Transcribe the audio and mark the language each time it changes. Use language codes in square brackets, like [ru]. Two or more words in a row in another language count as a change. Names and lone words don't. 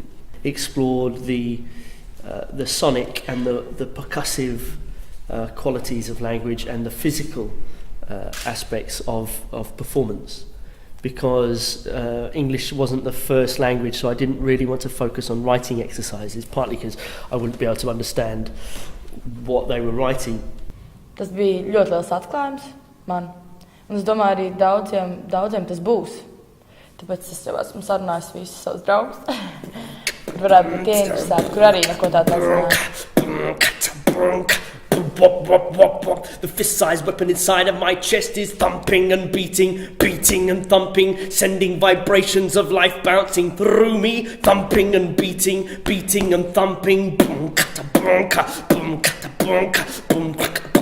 [en] Explored the sonic and the percussive qualities of language and the physical aspects of performance, because English wasn't the first language, so I didn't really want to focus on writing exercises, partly because I wouldn't be able to understand what they were writing. [lv] Tas bija ļoti liels atklājums man, un es domāju, arī daudziem tas būs. Tāpēc es jau esmu sarunājis visus savus draugus. Varētu būt ieinteresēti, kur arī neko tādu nezināju. [en] The fist-sized weapon inside of my chest is thumping and beating, beating and thumping, sending vibrations of life bouncing through me, thumping and beating, beating and thumping. Boom, kata, boom, ka, boom, kata, boom, ka, boom, ka.